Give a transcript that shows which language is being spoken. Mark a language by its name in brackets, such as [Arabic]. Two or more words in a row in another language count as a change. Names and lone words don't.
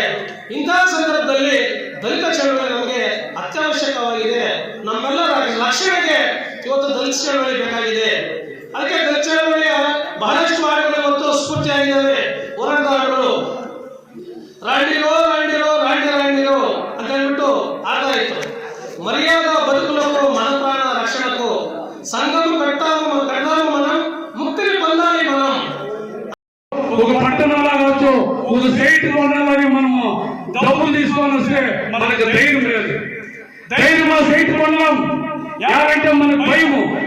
[Kannada] ಇಂತಹ ಸಂದರ್ಭದಲ್ಲಿ ದಲಿತ ಚಳವಳಿ ನಮಗೆ ಅತ್ಯವಶ್ಯಕವಾಗಿದೆ. ನಮ್ಮೆಲ್ಲರ ರಕ್ಷಣೆಗೆ ಇವತ್ತು ದಲಿತ ಚಳವಳಿ ಬೇಕಾಗಿದೆ. ಅದಕ್ಕೆ ದಲಿತ ಚಳವಳಿಯ ಬಹಳಷ್ಟು ಹಾಡುಗಳು ಇವತ್ತು ಸ್ಫೂರ್ತಿಯಾಗಿದ್ದಾವೆ. ಹೋರಾಟದ ಹಾಡುಗಳು, ರಾಂಡಿರೋ ರಾಂಡಿರೋ ರಾಂಡಿ ರಾಂಡಿರೋ ಅಂತ ಹೇಳ್ಬಿಟ್ಟು ಆಗ್ತಾ ಇತ್ತು. [Telugu] మర్యాద బతుకులకు మన ప్రాణ రక్షణకు సంఘం కట్టాము మనం ముక్తిని పొందాలి. మనం ఒక పట్టణంలో కావచ్చు, ఒక సైట్ కొనాలని మనము డబ్బులు తీసుకొని వస్తే మనకు ధైర్యం లేదు. ధైర్యం ఆ సైట్ కొనలేం. యావంటే మనకు భయము.